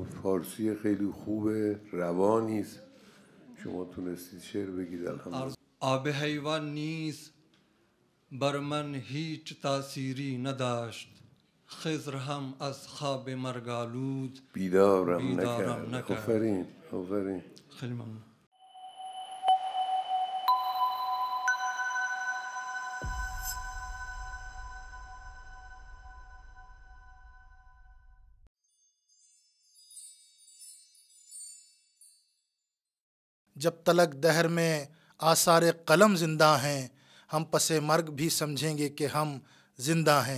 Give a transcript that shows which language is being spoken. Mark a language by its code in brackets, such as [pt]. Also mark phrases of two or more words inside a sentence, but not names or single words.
[fa] فارسی خیلی خوبه، روانی است. شما تونستید شعر بگید، الحمدلله. آب حیوان نیز بر من هیچ تأثیری نداشت، خضر هم از خواب مرگالود بیدارم بیدارم نکرد. نکرد. آفرین، آفرین. خیلی ممنون. [ur] جب تلک دہر میں آثار قلم زندہ ہیں، ہم پس مرگ بھی سمجھیں گے کہ ہم زندہ ہیں۔